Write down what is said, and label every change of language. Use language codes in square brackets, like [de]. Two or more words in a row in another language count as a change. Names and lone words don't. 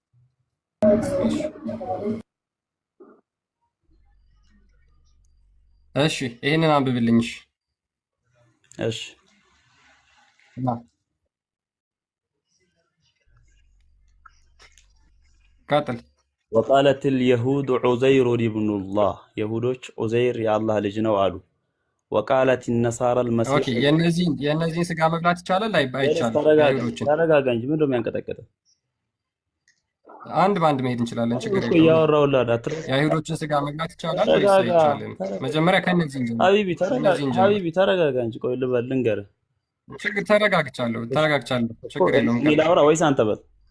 [am] እሺ ይሄንን አንብብልኝ። እሺ ቀጥል። [ar] وقالت اليهود عزير ابن الله [am] የሁዶች ዑዘይር የአላህ ልጅ ነው አሉ። [ar] وقالت النصارى المسيح [am] ኦኬ የነዚህን ስጋ መብላት ይቻላል አይቻልም? ተረጋጋ እንጂ ምንድነው የሚያንቀጠቀጠው? አንድ ባንድ መሄድ እንችላለን፣ ችግር የለውም። የአይሁዶችን ስጋ መብላት ይቻላል ወይስ አይቻልም? መጀመሪያ ከነዚህ እንጂ ሀቢቢ ተረጋጋ እንጂ። ቆይ ልንገርህ። ችግር ተረጋግቻለሁ፣ ችግር የለውም። ላውራ ወይስ አንተ በል?